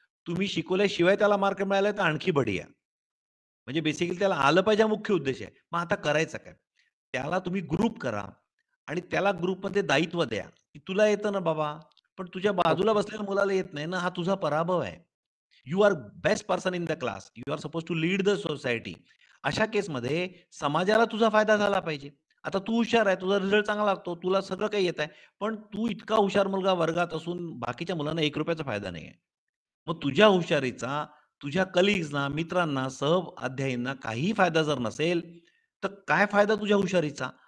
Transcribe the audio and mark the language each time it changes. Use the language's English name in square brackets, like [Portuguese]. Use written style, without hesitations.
[Marathi] तुम्ही शिकवल्याशिवाय त्याला मार्क मिळाले तर आणखी बढिया. म्हणजे बेसिकली त्याला आलं पाहिजे हा मुख्य उद्देश आहे. मग आता करायचं काय? त्याला तुम्ही ग्रुप करा आणि त्याला ग्रुपमध्ये दायित्व द्या, की तुला येतं ना बाबा, पण तुझ्या बाजूला बसलेल्या मुलाला येत नाही ना, हा तुझा पराभव आहे. [English] You are best person in the class. You are suppose to lead the society. [Marathi] अशा केसमध्ये समाजाला तुझा फायदा झाला पाहिजे. आता तू हुशार आहे, तुझा रिझल्ट चांगला लागतो, तुला सगळं काही येत आहे, पण तू इतका हुशार मुलगा वर्गात असून बाकीच्या मुलांना ₹1 फायदा नाही आहे. मग तुझ्या हुशारीचा तुझ्या कलीग्सना, मित्रांना, सहअध्यायींना काहीही फायदा जर नसेल, तर काय फायदा तुझ्या हुशारीचा?